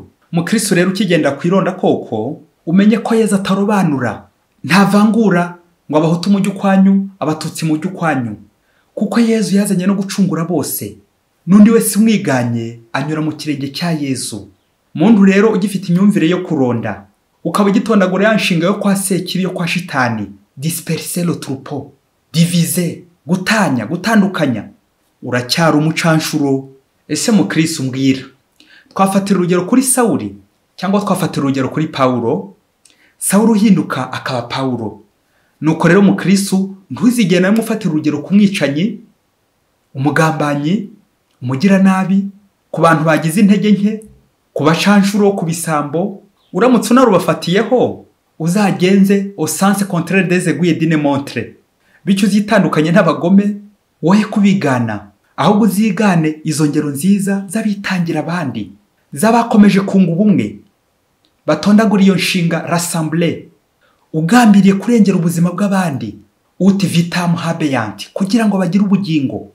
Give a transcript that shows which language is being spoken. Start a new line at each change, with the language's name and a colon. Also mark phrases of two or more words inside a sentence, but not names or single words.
Kinyarwanda: Mukristo rero ukigenda kwironda koko, umenye ko Yesu atarobanura, nta vangura ngo abahutu mujye ukwanyu, abatutsi mujye ukwanyu, kuko Yesu yazanye no gucungura bose. Nundi wese umwiganye anyura mu kirenge cya Yesu. Muntu rero ugifite imyumvire yo kuronda, ukaba gitondagura yanshinga yo kwa Sekibi yo kwa shitani,
French: disperser le troupeau, diviser,
Kinyarwanda: gutanya, gutandukanya, uracyari umucanshuro. Ese mukristo mbwira, twafatira urugero kuri Sawuli cyangwa twafatira urugero kuri Paulo? Sawuli uhinduka akaba Paulo. Nuko rero mukristo ntuzigena mufatira urugero ku mwicanyi, umugambanyi, umugira nabi, ku bantu bagize intege nke, ku bacanshuro, ku bisambo. Uramutse unarubafatiyeho, uzagenze
French: au sens contraire des aiguilles d'une montre,
Kinyarwanda: bityo uzitandukanye n'abagome, woye kubigana, ahubwo uzigane izo ngero nziza z'abitangira abandi, z'abakomeje kunga ubumwe, batondagura iyo nshinga rassembler, ugambiriye kurengera ubuzima bw'abandi, uti
Latin: vitam habeant,
Kinyarwanda: kugira ngo bagire ubugingo.